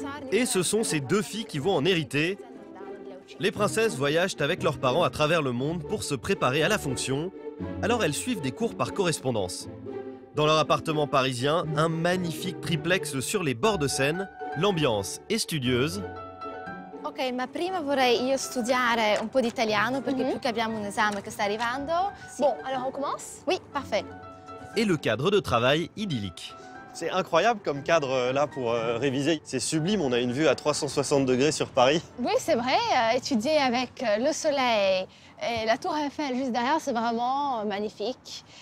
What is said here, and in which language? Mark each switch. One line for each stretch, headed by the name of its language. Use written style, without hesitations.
French: Et ce sont ces 2 filles qui vont en hériter. Les princesses voyagent avec leurs parents à travers le monde pour se préparer à la fonction, alors elles suivent des cours par correspondance. Dans leur appartement parisien, un magnifique triplex sur les bords de Seine, l'ambiance est studieuse.
Italian: Ok, ma prima vorrei io studiare un po' di italiano perché più che abbiamo un esame che sta arrivando.
French: Bon, alors on commence? Oui, parfait. Et le cadre de travail idyllique. C'est incroyable comme cadre là pour réviser. C'est sublime, on a une vue à 360 degrés sur Paris. Oui, c'est vrai, étudier avec le soleil et la tour Eiffel juste derrière, c'est vraiment magnifique.